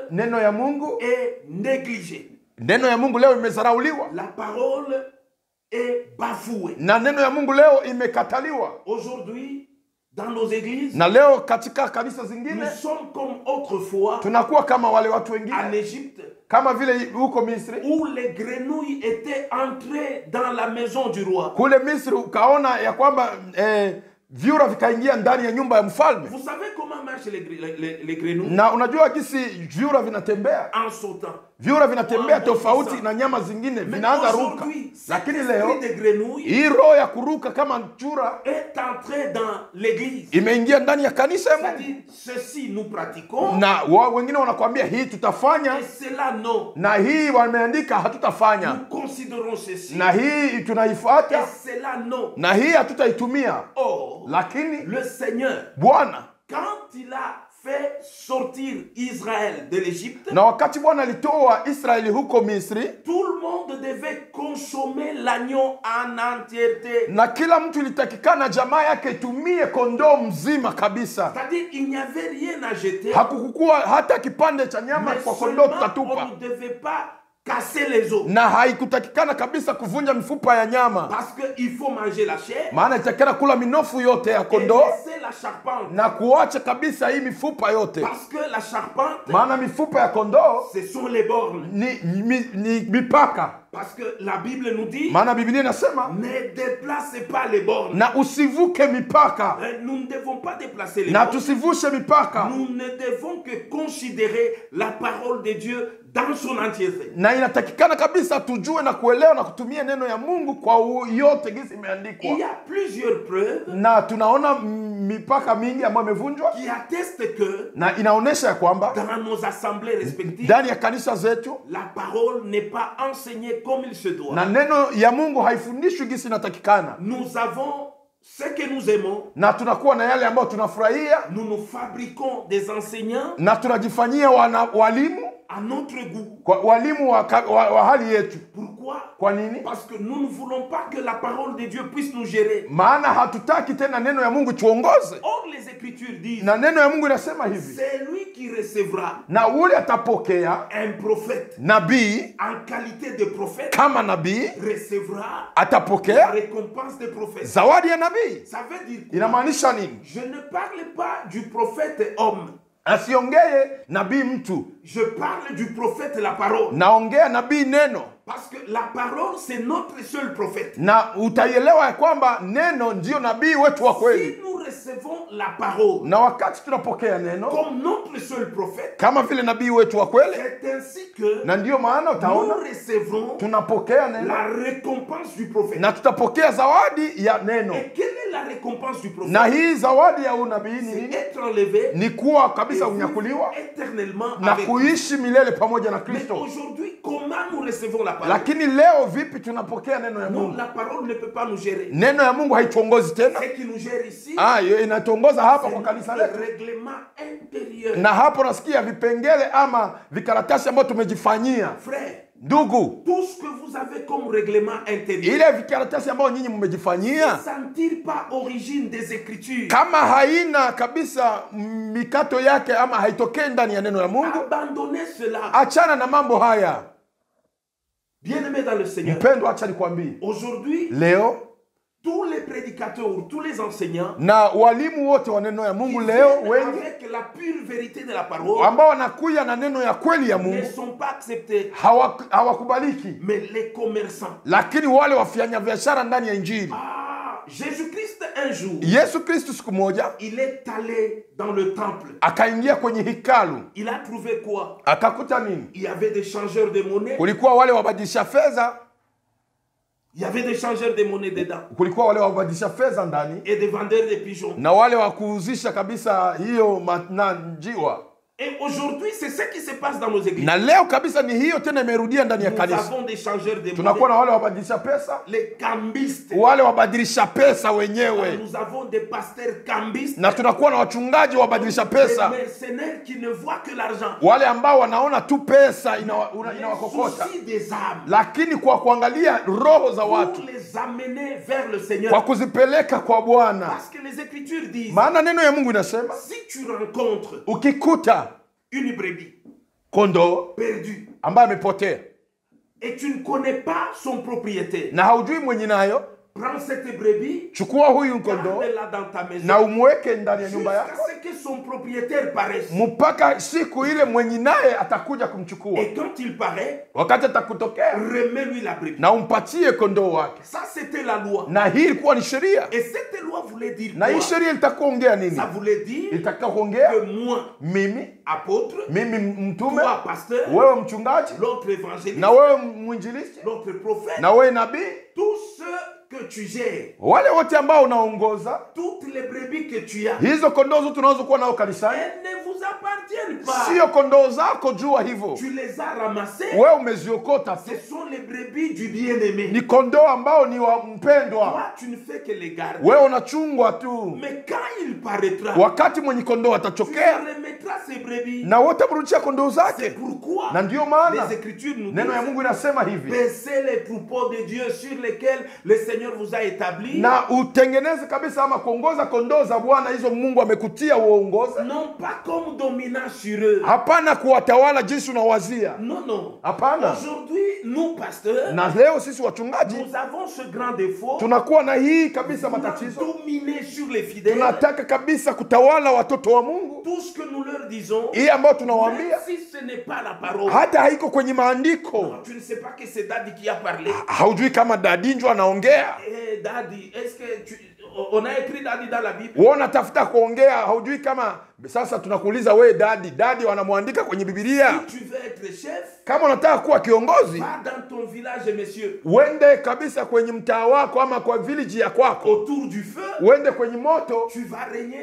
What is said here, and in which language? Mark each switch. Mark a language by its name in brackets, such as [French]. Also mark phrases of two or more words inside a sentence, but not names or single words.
[Swahili] Neno ya Mungu, [French] est négligée. [Swahili] neno ya Mungu leo imezarauliwa, [French] La parole est bafouée. [Swahili] na neno ya Mungu leo imekataliwa. [French] Aujourd'hui, dans nos églises, [Swahili] Na leo katika kanisa [French] nous [Swahili] zingine [French] sommes comme autrefois [Swahili] tunakuwa kama wale watu [French] en [Swahili] wengine, [French] Égypte, [Swahili] kama vile huko Misri. [French] où les grenouilles étaient entrées dans la maison du roi. [Swahili] Kule Misri ukaona ya kwamba vyura vikaingia ndani ya nyumba ya mfalme. [French] Vous savez comment marchent les grenouilles? [Swahili] Na unajua jinsi vyura vinatembea? [French] En sautant. [Swahili] Vyura vinatembea tofauti na nyama zingine, vinaanza ruka. Lakini leo [French] l'esprit des grenouilles [Swahili] hii roho ya kuruka kama chura [French] est entré dans l'église. [Swahili] imeingia ndani ya kanisa ya Mungu. [French] C'est-à-dire, ceci nous pratiquons, [Swahili] Na wengine wanakuambia hii tutafanya, [French] et cela non. [Swahili] na hii wameandika hatutafanya, [French] Nous considérons ceci, [Swahili] na hii [French] et [Swahili] tunaifuata, [French] cela non. [Swahili] na hii hatutaitumia. [French] Or, [Swahili] Lakini [French] le Seigneur, [Swahili] Bwana, [French] quand il a fait sortir Israël de l'Égypte, [Swahili] na wakati Bwana alitoa Israeli huko Misri, [French] tout le monde devait consommer l'agneau en entièreté. [Swahili] na kila mtu ilitakikana jamaa yake itumie kondoo mzima kabisa. [French] C'est-à-dire, il n'y avait rien à jeter, [Swahili] Hakukuwa hata kipande cha nyama [French] mais [Swahili] kwa kondoo [French] seulement [Swahili] tutatupa, [French] on ne devait pas casser les os. [Swahili] na haikutakikana kabisa kuvunja mifupa ya nyama, [French] Parce qu'il faut manger la chair [Swahili] maana itakikana kula minofu yote ya [French] et [Swahili] kondoo [French] laisser la charpente. [Swahili] na kuacha kabisa hii mifupa yote, [French] Parce que la charpente, [Swahili] maana mifupa ya kondoo [French] ce sont les bornes. [Swahili] ni mipaka. [French] Parce que la Bible nous dit, [Swahili] Maana Biblia inasema [French] ne déplacez pas les bornes. [Swahili] na usivuke mipaka, [French] Nous ne devons pas déplacer les [Swahili] na [French] bornes. [Swahili] tusivushe mipaka, [French] Nous ne devons que considérer la parole de Dieu dans son entièreté. [Swahili] na inatakikana kabisa tujue na kuelewa na kutumia neno ya Mungu kwa yote gisi [French] Il [Swahili] imeandikwa. [French] y a plusieurs preuves [Swahili] Na tunaona mipaka mingi ambayo imevunjwa, [French] qui attestent que [Swahili] na inaonyesha ya kwamba [French] dans nos assemblées respectives, [Swahili] ndani ya kanisa zetu [French] la parole n'est pas enseignée comme il se doit. [Swahili] na neno ya Mungu haifundishwi gisi inatakikana, [French] Nous avons ce que nous aimons, [Swahili] na tunakuwa na yale ambayo tunafurahia, [French] nous nous fabriquons des enseignants [Swahili] na tunajifanyia walimu [French] à notre goût. [Swahili] kwa walimu wa hali yetu. [French] Pourquoi? [Swahili] Kwa nini? [French] Parce que nous ne voulons pas que la parole de Dieu puisse nous gérer. [Swahili] Maana hatutaki tena neno ya Mungu tuongoze, [French] Or, les Écritures disent, [Swahili] na neno ya Mungu inasema hivi, [French] c'est lui qui recevra [Swahili] na ule atapokea [French] un prophète [Swahili] nabii [French] en qualité de prophète, [Swahili] kama nabii, [French] recevra la [Swahili] atapokea [French] récompense des prophètes. [Swahili] zawadi ya nabii. [French] Ça veut dire quoi? [Swahili] Inamaanisha nini? [French] Je ne parle pas du prophète homme. [Swahili] Asiongee nabii mtu. [French] Je parle du prophète la parole. [Swahili] Naongea nabii neno. [French] Parce que la parole, c'est notre seul prophète. [Swahili] Na utaielewa ya kwamba neno ndio nabii wetu wa kweli. [French] Si nous recevons la parole [Swahili] Na wakati tunapokea neno [French] comme notre seul prophète, [Swahili] kama vile nabii wetu wa kweli, [French] c'est ainsi que [Swahili] na ndio maana utaona [French] nous recevons [Swahili] tunapokea neno [French] la récompense du prophète. [Swahili] na tutapokea zawadi ya neno. [French] Et quelle est la récompense du prophète? [Swahili] Na hii zawadi ya unabii ni [French] C'est [Swahili] nini? [French] être enlevé [Swahili] Ni kuwa [French] et [Swahili] kabisa [French] vivre [Swahili] unyakuliwa [French] éternellement [Swahili] na [French] avec lui. [Swahili] kuishi milele pamoja na [French] Mais [Swahili] Kristo. [French] aujourd'hui, comment nous recevons la parole? [Swahili] Lakini leo vipi tunapokea neno ya [French] Non, [Swahili] Mungu? [French] la parole ne peut pas nous gérer. [Swahili] Neno ya Mungu haituongozi tena. [French] Ce qui nous gère ici, [Swahili] Hiyo inatuongoza hapa [French] c'est [Swahili] kwa kanisa [French] notre [Swahili] letu. [French] règlement intérieur. [Swahili] Na hapo nasikia vipengele ama vikaratasi ambavyo tumejifanyia. [French] Frère, [Swahili] Ndugu, [French] tout ce que vous avez comme règlement intérieur [Swahili] ile vikaratasi ambayo nyinyi [French] ne [Swahili] mmejifanyia [French] sentir pas origine des Écritures. [Swahili] kama haina kabisa mikato yake ama haitokei ndani ya neno la Mungu, [French] Abandonnez cela. [Swahili] achana na mambo haya. [French] Bien-aimés dans le Seigneur, [Swahili] Mpendwa, acha nikwambie, [French] aujourd'hui, [Swahili] leo [French] tous les prédicateurs ou tous les enseignants [Swahili] na walimu wote wa neno ya Mungu leo [French] viennent [Swahili] wengi [French] avec la pure vérité de la parole [Swahili] ambao wanakuja na neno ya kweli ya [French] ne [Swahili] Mungu [French] sont pas acceptés. [Swahili] hawakubaliki, [French] Mais les commerçants, [Swahili] lakini wale wafanya biashara ndani ya Injili. [French] Jésus-Christ un jour, [Swahili] Yesu Kristo siku moja [French] il est allé dans le temple. [Swahili] akaingia kwenye hekalu, [French] Il a trouvé quoi? [Swahili] akakuta nini? [French] Il y avait des changeurs de monnaie. [Swahili] Kulikuwa wale wabadilisha fedha, [French] Il y avait des changeurs de monnaie dedans. [Swahili] kulikuwa wale wabadilisha fedha ndani [French] Et des vendeurs de pigeons. [Swahili] na wale wa kuuzisha kabisa hiyo njiwa. [French] Et aujourd'hui, c'est ce qui se passe dans nos églises. [Swahili] Na leo kabisa ni hiyo tena imerudia ndani ya [French] Nous [Swahili] kanisa. [French] avons des changeurs de [Swahili] Tunakuwa [French] monnaie. [Swahili] na wale wabadilisha pesa, [French] Les cambistes. [Swahili] wale wabadilisha pesa wenyewe, [French] Nous avons des pasteurs cambistes. [Swahili] na tunakuwa na wachungaji wabadilisha [French] Des [Swahili] pesa, [French] mercenaires qui ne voient que l'argent. [Swahili] wale ambao wanaona tu pesa [French] Les [Swahili] inawakokota, [French] soucis des âmes. [Swahili] lakini kwa kuangalia roho za watu, [French] Pour les amener vers le Seigneur. [Swahili] kwa kuzipeleka kwa Bwana. [French] Parce que les Écritures disent, [Swahili] Maana neno ya Mungu inasema [French] si tu rencontres [Swahili] ukikuta [French] une brebis [Swahili] kondoo [French] perdue [Swahili] ambaye amepotea [French] et tu ne connais pas son propriétaire, [Swahili] na haujui mwenye nayo, [French] prends cette brebis, [Swahili] chukua huyu kondoo [French] garde-la dans ta maison [Swahili] na umweke ndani ya nyumba [French] jusqu'à [Swahili] yako [French] ce que son propriétaire paraisse. [Swahili] mpaka siku ile mwenye naye atakuja kumchukua. [French] Et quand il paraît, [Swahili] Wakati atakutokea [French] remets-lui la brebis. [Swahili] na umpatie kondoo wake. [French] Ça, c'était la loi. [Swahili] Na hii ilikuwa ni sheria, [French] Et cette loi voulait dire [Swahili] na hii [French] quoi? [Swahili] sheria ilitakuongea nini? [French] Ça voulait dire [Swahili] Ilitakuongea [French] que moi, [Swahili] mimi [French] apôtre, [Swahili] mtume, [French] toi, pasteur, [Swahili] wewe mchungaji, [French] l'autre évangéliste, [Swahili] na wewe mwinjilisti, [French] l'autre prophète, [Swahili] na wewe nabii, [French] tous ceux que tu gères, [Swahili] wale wote ambao unaongoza [French] toutes les brebis que tu as, [Swahili] hizo kondoo zote unazokuwa nao kanisani, [French] elles ne vous appartiennent pas. [Swahili] sio kondoo zako, jua hivyo. [French] Tu les as ramassées. [Swahili] Wewe umeziokota tu, [French] Ce sont les brebis du bien-aimé. [Swahili] ni kondoo ambao ni wa mpendwa. [French] Toi, tu ne fais que les garder. [Swahili] Wewe unachungwa tu. [French] Mais quand il paraîtra, [Swahili] Wakati mwenye kondoo [French] tu [Swahili] atachokea, [French] remettras ces brebis. [Swahili] na wote mrudishia kondoo [French] C'est [Swahili] zake. [French] pourquoi [Swahili] Na ndiyo maana [French] les Écritures nous [Swahili] neno ya [French] disent, [Swahili] Mungu inasema hivi, [French] baissez les troupeaux de Dieu sur lesquels le Seigneur vous a établi. [Swahili] na utengeneze kabisa ama kuongoza kondoo za Bwana hizo Mungu amekutia uongoze. [French] Non pas comme dominant sur eux. [Swahili] Hapana kuwatawala jinsi unawazia. [French] Non, non. [Swahili] Hapana. [French] Aujourd'hui, nous, pasteurs, [Swahili] Na leo sisi wachungaji [French] nous avons ce grand défaut. [Swahili] tunakuwa na hii kabisa [French] On a [Swahili] matatizo. [French] dominé sur les fidèles. [Swahili] Tunataka kabisa kutawala watoto wa Mungu, [French] Tout ce que nous leur disons, [Swahili] hii ambayo [French] même [Swahili] tunawaambia [French] si ce n'est pas la parole, [Swahili] hata haiko kwenye maandiko. [French] tu ne sais pas que c'est Daddy qui a parlé. [Swahili] Haujui kama Dadi njo anaongea. [French] Eh, Daddy, est-ce que on a écrit Daddy dans la Bible? [Swahili] Wewe unatafuta kuongea, haujui kama sasa tunakuuliza wewe Dadi wanamwandika kwenye Biblia. [French] Si tu veux être chef, [Swahili] Kama unataka kuwa kiongozi, [French] va dans ton village, monsieur, [Swahili] uende kabisa kwenye mtaa wako ama kwa village ya kwako. [French] autour du feu, [Swahili] Uende kwenye moto, [French] tu vas régner.